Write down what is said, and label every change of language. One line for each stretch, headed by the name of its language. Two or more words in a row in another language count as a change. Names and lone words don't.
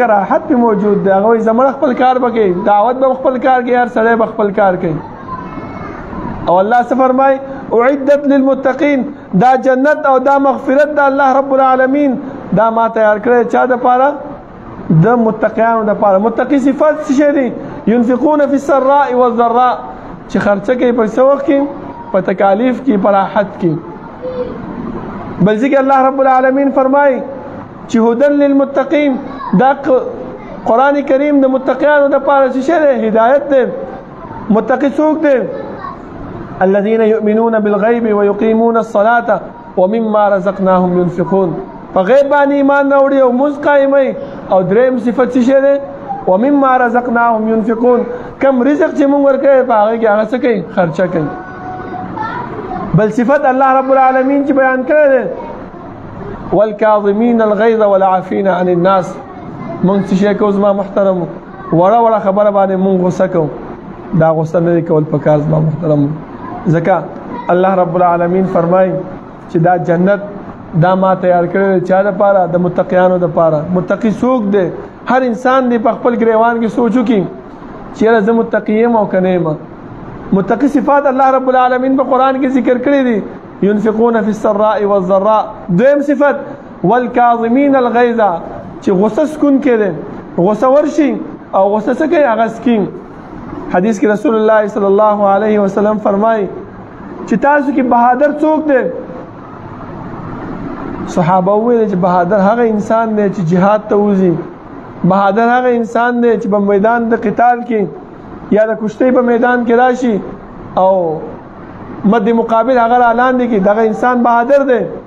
Pashto: راحت پې موجود دی هغه وایي زمړه خپل کار به کوي دعوت به خپل کار کوي هر سړی به خپل کار کوي او الله څه فرمایي
Arabic: اعدت للمتقین
Pashto: دا جنت او دا مغفرت د الله رب العالمین دا ما تیار کړی چا دپاره د متقیانو دپاره متقي صفات څه شی دی
Arabic: ينفقون في السراء والضراء
Pashto: چې خرچه کوي په څه وخت کې په تکالیف کې په راحت کې بل ځکه الله رب العالمین فرمایي چې
Arabic: هدى للمتقین
Pashto: دا قرآن کریم د متقیانو دپاره څه شی دی هدایت دی متقي څوک دی
Arabic: الذين يؤمنون بالغيب ويقيمون الصلاة ومما رزقناهم ينفقون
Pashto: فغیب باندې ایمان راوړي او مونځ قایموي او دریم صفت څه دی
Arabic: ومما رزقناهم ينفقون
Pashto: کم رزق چې مونږ ورکړی په هغه کې هغه څه کوي خرچه کوي بل صفت الله رب العالمین چې بیان کړی دی
Arabic: والكاظمين الغيظ والعافين عن الناس
Pashto: مونږ څه شی کوو زما محترم وړه وړه خبره باندې مونږ غوسه کوو دا غوسه نه کول پکار زما محترم ځکه الله رب العالمین فرمایي چې دا جنت دا ما تیار کړی چا دپاره د متقیانو دپاره متقي څوک دی هر انسان دی په خپل ګریوان کې سوچ وکړي چې یاره زه متقي یم او که نه یم متقي صفات الله رب العالمین په قرآن کې ذکر کړی دي
Arabic: ينفقون في السراء والضراء
Pashto: دویم صفت
Arabic: والكاظمين الغيظ
Pashto: چې غصه سکون کې دی غصه ورشي او غصه څه کوي هغه سکین حدیث کې رسول الله
Arabic: صلی الله علیه وسلم
Pashto: فرمایي چې تاسو کې بهادر څوک دی صحابه وویل چې بهادر هغه انسان دی چې جهاد ته وځي بهادر هغه انسان دی چې په میدان د قتال کې یا د کشتۍ په میدان کې راشي او مد مقابل هغه اعلان دی کې دغه انسان بهادر دی